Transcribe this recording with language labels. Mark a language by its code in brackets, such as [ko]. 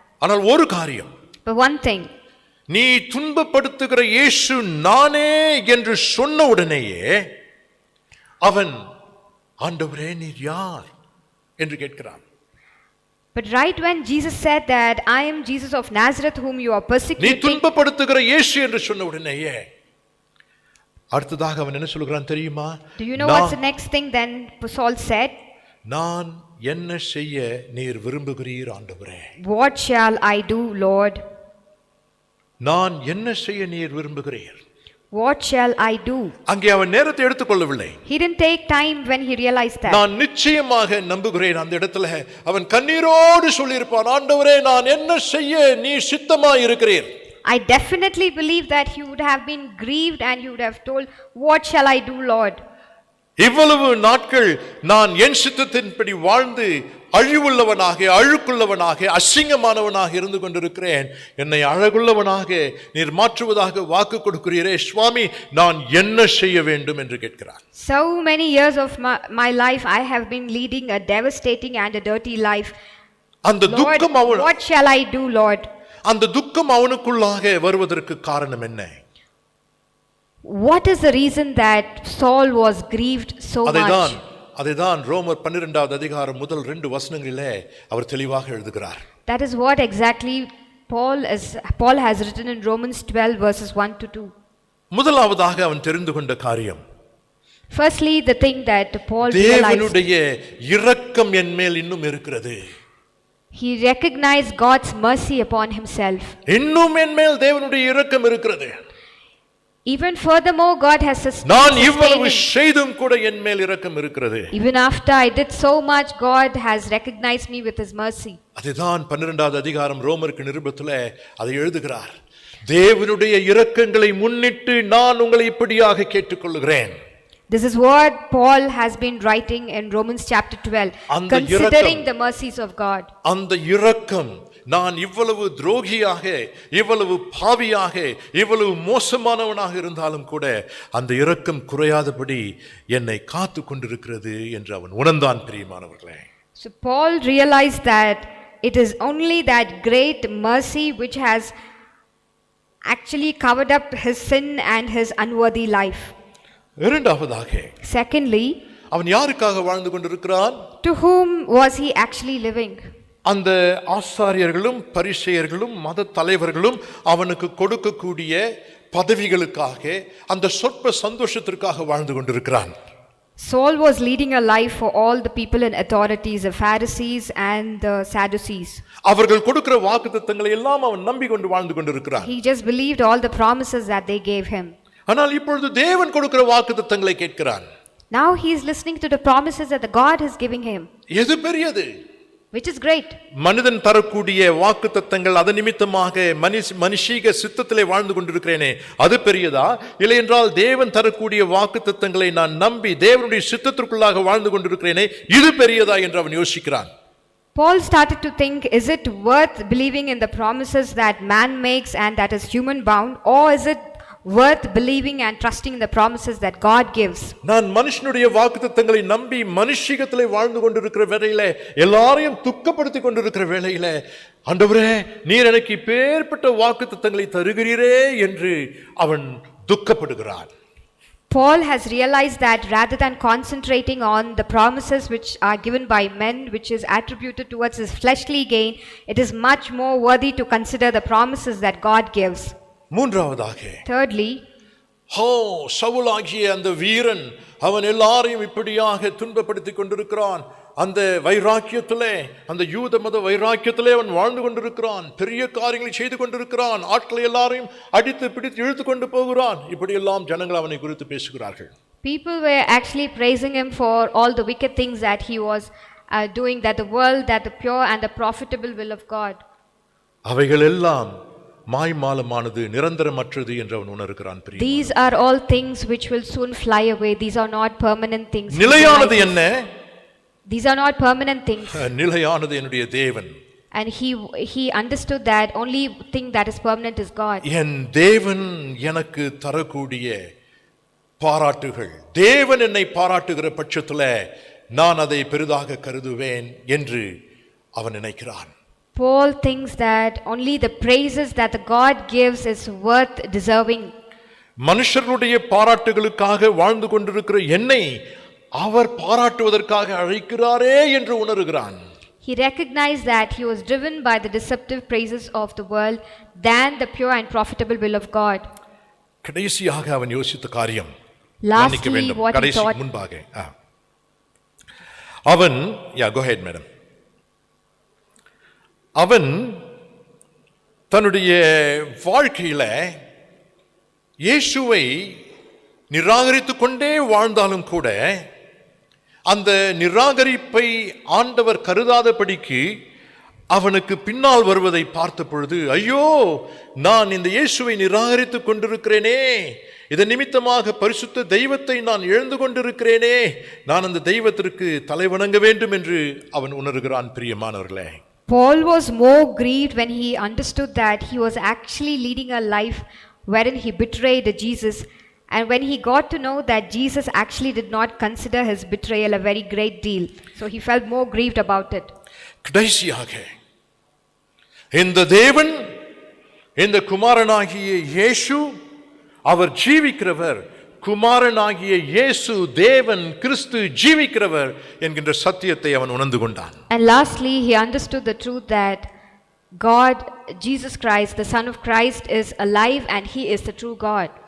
[ta] ஆனால் ஒரு காரியம், [en] But one thing, [ta] நீ துன்பப்படுத்துகிற இயேசு நானே என்று சொன்ன உடனேயே அவன், ஆண்டவரே நீர் யார் என்று கேட்கிறான். [en] but right when Jesus said that I am Jesus of Nazareth whom you are [ta] நீ [en] persecuting, [ta] துன்பப்படுத்துகிற இயேசு என்று சொன்ன உடனேயே அடுத்ததாக அவன் என்ன சொல்கிறான் தெரியுமா? [en] do you know what's the next thing then Saul said? [ta] நான் என்ன செய்ய நீர் விரும்புகிறீர் ஆண்டவரே? [en] What shall I do, Lord? [ta] நான் என்ன செய்ய நீர் விரும்புகிறீர்? [en] What shall I do? [ta] அங்கே அவன் நேரத்தை எடுத்துக்கொள்ளவில்லை. [en] He didn't take time when he realized that. [ta] நான் நிச்சயமாக நம்புகிறேன் அந்த இடத்துல அவன் கண்ணீரோடு சொல்லியிருப்பான், ஆண்டவரே நான் என்ன செய்ய நீ சித்தமாய் இருக்கிறீர்? [en] I definitely believe that he would have been grieved and he would have told, what shall I do, Lord? [ta] இவ்வளவு நாட்கள் நான் என் சித்தத்தின்படி வாழ்ந்து அழிவுள்ளவனாக, அழுக்குள்ளவனாக, அசிங்கமானவனாக இருந்து கொண்டிருக்கிறேன். என்னை அழகுள்ளவனாக நீர் மாற்றுவதாக வாக்கு கொடுக்கிறீரே சுவாமி, நான் என்ன செய்ய வேண்டும் என்று கேட்கிறார். [en] So many years of my life I have been leading a devastating and a dirty life. [ta] அந்த [en] Lord, [ta] துக்கம் [en] what shall I do, Lord? [ta] அந்த துக்கம் அவனுக்குள்ளாக வருவதற்கு காரணம் என்ன? [en] What is the reason that Saul was grieved so much? [ta] அதைதான் ரோமர் 12வது அதிகாரம் முதல் 2 வசனங்களிலே அவர் தெளிவாக எழுதுகிறார். [en] That is what exactly Paul has written in Romans 12 verses 1 to 2. [ta] முதலாவதாக அவன் தெரிந்து கொண்ட காரியம், [en] Firstly, the thing that Paul realized, [ta] தேவனுடைய இரக்கம் என் மேல் இன்னும் இருக்கிறது. [en] he recognized God's mercy upon himself. [ta] இன்னும் என் மேல் தேவனுடைய இரக்கம் இருக்கிறது. [en] Even furthermore, God has [ta] நான் இவ்வளவு [en] sustained him. [ta] செய்தும் கூட என் மேல் இரக்கம் இருக்கிறது. [en] Even after I did so much, God has recognized me with his mercy. [ta] அதுதான் 12வது அதிகாரம் ரோமருக்கு நிருபத்திலே அதை எழுதுகிறார். தேவனுடைய இரக்கங்களை முன்னிட்டு நான் உங்களை இப்படியாக கேட்டுக்கொள்கிறேன். [en] This is what Paul has been writing in Romans chapter 12, considering the mercies of God. [ta] அந்த இரக்கம், நான் இவ்வளவு துரோகியாக, இவ்வளவு பாவியாக, இவ்வளவு மோசமானவனாக இருந்தாலும் கூட அந்த இரக்கம் குறையாதபடி என்னை காத்து கொண்டிருக்கிறது என்று அவன் உணர்ந்தான் பிரியமானவர்களே. [en] So Paul realized that it is only that great mercy which has actually covered up his sin and his unworthy life. [ta] இரண்டாவதாக, [en] Secondly, [ta] அவன் யாருக்காக வாழ்ந்து கொண்டிருக்கிறான்? [en] to whom was he actually living? [ta] அந்த ஆசாரியர்களும் பரிசேயர்களும் மத தலைவர்களும் அவனுக்கு கொடுக்கக்கூடிய பதவிகளுக்காக, அந்த சொற்ப சந்தோஷத்திற்காக வாழ்ந்து கொண்டிருக்கிறான். [en] Saul was leading a life for all the people in authorities, the Pharisees and the Sadducees. [ta] அவர்கள் கொடுக்கிற வாக்குத்தத்தங்களை எல்லாம் அவன் நம்பிக்கொண்டு வாழ்ந்து கொண்டிருக்கிறான். [en] He just believed all the promises that they gave him. [ta] ஆனால் இப்பொழுது தேவன் கொடுக்கிற வாக்குத்தத்தங்களை கேட்கிறான். [en] Now he is listening to the promises that the God is giving him. [ta] எது பெரியது? [en] Which is great? [ta] மனிதன் தரக்கூடிய வாக்குத்தத்தங்கள், அது நிமித்தமாக மனுஷீக சித்தத்திலே வாழ்ந்து கொண்டிருக்கிறேனே, அது பெரியதா? இல்லை என்றால் தேவன் தரக்கூடிய வாக்குத்தத்தங்களை நான் நம்பி தேவனுடைய சித்தத்திற்குள்ளாக வாழ்ந்து கொண்டிருக்கிறேனே, இது பெரியதா என்று அவன் யோசிக்கிறான். [en] Paul started to think, is it worth believing in the promises that man makes and that is human bound, or is it worth believing and trusting in the promises that God gives? [ta] நான் மனுஷனுடைய வாக்குத்தத்தங்களை நம்பி மனுஷீகத்திலே வாழ்ந்து கொண்டிருக்கிற வேளையிலே, எல்லாரையும் துக்கப்படுத்தி கொண்டிருக்கிற வேளையிலே, ஆண்டவரே நீர் எனக்கு இப்பேற்பட்ட வாக்குத்தத்தங்களை தருகிறீரே என்று அவன் துக்கப்படுகிறான். [en] Paul has realized that rather than concentrating on the promises which are given by men, which is attributed towards his fleshly gain, it is much more worthy to consider the promises that God gives. [ta] மூன்றாவதாக, [en] Thirdly, [ta] சவுலாகிய அந்த வீரன் அவன் எல்லாரையும் இப்படியாக துன்பப்படுத்தி கொண்டிருக்கிறான். அந்த வைராக்கியத்திலே, அந்த யூத மத வைராக்கியத்திலே அவன் வாழ்ந்து கொண்டிருக்கிறான். பெரிய காரியங்களை செய்து கொண்டிருக்கிறான். ஆட்களை எல்லாரையும் அடித்து பிடித்து இழுத்து கொண்டு போகிறான். இப்படியெல்லாம் ஜனங்கள் அவனை குறித்து பேசுகிறார்கள். [en] People were actually praising him for all the wicked things that he was doing, that the world, that the pure and the profitable will of God. [ta] அவைகள் எல்லாம் மாய்மாலமானது, நிரந்தரமற்றது என்று அவன் உணர்கிறான். [en] These are all things which will soon fly away. These are not permanent things. [ta] நிலையானது என்ன? [en] These are not permanent things. [ta] நிலையானது என்னுடைய தேவன். [en] And he understood that only thing that is permanent is God. [ta] என் தேவன் எனக்கு தரக்கூடிய பாராட்டுகள், தேவன் என்னை பாராட்டுகிற பட்சத்தில் நான் அதை பெரிதாக கருதுவேன் என்று அவன் நினைக்கிறான். [en] Paul thinks that only the praises that the God gives is worth deserving. [ta] மனுஷருடைய பாராட்டுகளுக்காக வாழ்ந்து கொண்டிருக்கிற என்னை அவர் பாராட்டுவதற்காக அழைக்கிறாரே என்று உணர்கிறான். [en] He recognized that he was driven by the deceptive praises of the world than the pure and profitable will of God. [ta] கடைசியாக அவன் யோசித்த காரியம், [en] Lastly, what he thought. [ta] முன்பாக அவன் [en] go ahead madam. [ta] அவன் தன்னுடைய வாழ்க்கையில இயேசுவை நிராகரித்துக் கொண்டே வாழ்ந்தாலும் கூட அந்த நிராகரிப்பை ஆண்டவர் கருதாதபடிக்கு அவனுக்கு பின்னால் வருவதை பார்த்த பொழுது, ஐயோ நான் இந்த இயேசுவை நிராகரித்துக் கொண்டிருக்கிறேனே, இதன் நிமித்தமாக பரிசுத்த தெய்வத்தை நான் இழந்து கொண்டிருக்கிறேனே, நான் அந்த தெய்வத்திற்கு தலைவணங்க வேண்டும் என்று அவன் உணர்கிறான். பிரியமானவர்களே, [en] Paul was more grieved when he understood that he was actually leading a life wherein he betrayed Jesus, and when he got to know that Jesus actually did not consider his betrayal a very great deal, so he felt more grieved about it. [ta] கடைசியாக இந்த தேவன், இந்த குமாரனாகிய இயேசு அவர் ஜீவிக்கிறவர், குமாரனாகிய இயேசு தேவன் கிறிஸ்து ஜீவிக்கிறவர் என்கின்ற சத்தியத்தை அவன் உணர்ந்து கொண்டான். [en] And lastly, he understood the truth that God, Jesus Christ, the Son of Christ, is alive and he is the true God.